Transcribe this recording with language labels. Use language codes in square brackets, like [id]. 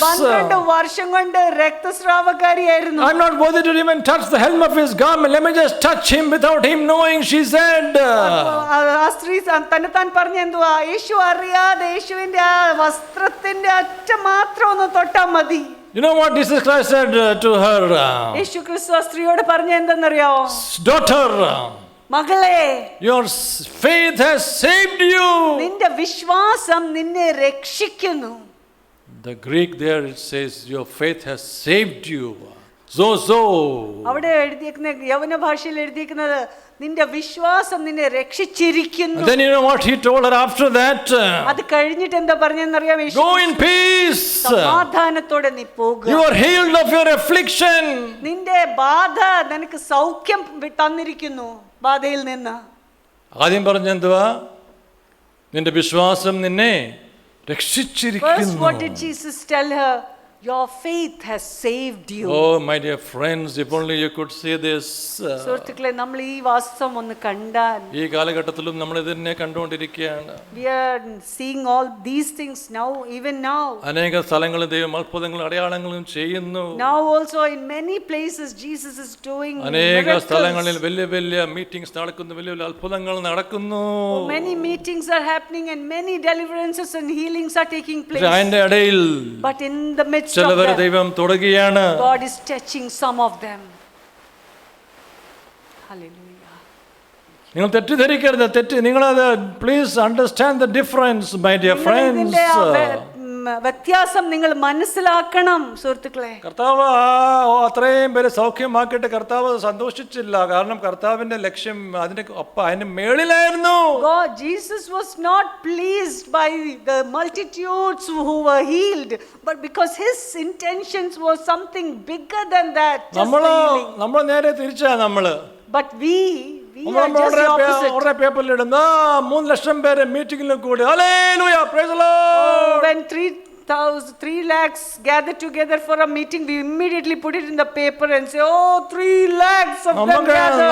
[ml] 12 വർഷം കൊണ്ട് രക്തസ്രാവക്കാരിയായിരുന്നു. [en] I'm not worthy to even touch the hem of his garment. Let me just touch him without him knowing, she said. [ml] ആ സ്ത്രീ തന്നെത്താൻ പറഞ്ഞ എന്തുവാ? യേശു അറിയാതെ യേശുവിന്റെ ആ വസ്ത്രത്തിന്റെ അറ്റം മാത്രം ഒന്ന് തൊട്ടാ മതി. [en] You know what Jesus Christ said to her? [ml] യേശു ക്രിസ്തു ആ സ്ത്രീയോട് പറഞ്ഞ എന്തെന്നറിയാവോ? [en] Daughter, [ml] മകളെ, [en] your faith has saved you. [ml] നിന്റെ വിശ്വാസം നിന്നെ രക്ഷിക്കുന്നു. [en] The Greek there it says your faith has saved you. Zozo. [ml] അവിടെ എഴുതിയിരിക്കുന്ന യവന ഭാഷയിൽ എഴുതിയിരിക്കുന്നത് നിന്റെ വിശ്വാസം നിന്നെ രക്ഷിച്ചിരിക്കുന്നു. [en] And then you know what he told her after that? [ml] അത് കഴിഞ്ഞിട്ട് എന്താ പറഞ്ഞെന്നറിയാം? [en] Go in peace. [ml] സമാധാനത്തോടെ നീ പോകുക. [en] You are healed of your affliction. [ml] നിന്റെ ബാധ നിനക്ക് സൗഖ്യം തന്നിരിക്കുന്നു. ബാധയിൽ നിന്ന് ആദ്യം പറഞ്ഞെന്തുവാ? നിന്റെ വിശ്വാസം നിന്നെ രക്ഷിച്ചിരിക്കുന്നു. [en] First, what did Jesus tell her? Your faith has saved you. Oh, my dear friends, if only you could see this. [ml] സുഹൃത്തുക്കളെ, നമ്മൾ ഈ വാസ്തവം ഒന്ന് കണ്ടാൽ. ഈ കാലഘട്ടത്തിലും നമ്മൾ ഇതിനെ കണ്ടുകൊണ്ടിരിക്കുകയാണ്. [en] We are seeing all these things now, even now. [ml] അനേക സ്ഥലങ്ങളിൽ ദൈവം അത്ഭുതങ്ങളും അടയാളങ്ങളും ചെയ്യുന്നു. [en] Now also in many places Jesus is doing [ml] അനേക സ്ഥലങ്ങളിൽ [en] miracles. [ml] വലിയ വലിയ മീറ്റിംഗ്സ് നടക്കുന്നു, വലിയ വലിയ അത്ഭുതങ്ങൾ നടക്കുന്നു. [en] Many meetings are happening and many deliverances and healings are taking place. [ml] അതിന്റെ ഇടയിൽ [en] But in the midst of [ml] ചിലവരെ [en] them, [ml] ദൈവം തൊടുകയാണ്. [en] God is touching some of them. Hallelujah. [ml] നിങ്ങൾ തെറ്റിദ്ധരിക്കരുത്. നിങ്ങളത് [en] Please understand the difference, my dear friends. [ml] വ്യത്യാസം നിങ്ങൾ മനസ്സിലാക്കണം സുഹൃത്തുക്കളെ. കർത്താവ് അത്രയും പേര് സൗഖ്യമാക്കിയിട്ട് കർത്താവ് സന്തോഷിച്ചില്ല. കാരണം കർത്താവിന്റെ ലക്ഷ്യം അതിന് മേളിലായിരുന്നു. [en] God, Jesus was not pleased by the multitudes who were healed, but because his intentions was something bigger than that. [ml] നമ്മൾ നേരെ തിരിച്ചാ നമ്മള്. [en] But we are just the opposite. [ml] പേപ്പറിൽ ഇടുന്ന 3 ലക്ഷം പേര് മീറ്റിംഗിൽ കൂടി hallelujah [en] Praise the Lord. When 3 lakhs gather together for a meeting, we immediately put it in the paper and say, oh, 3 lakhs of them gathered.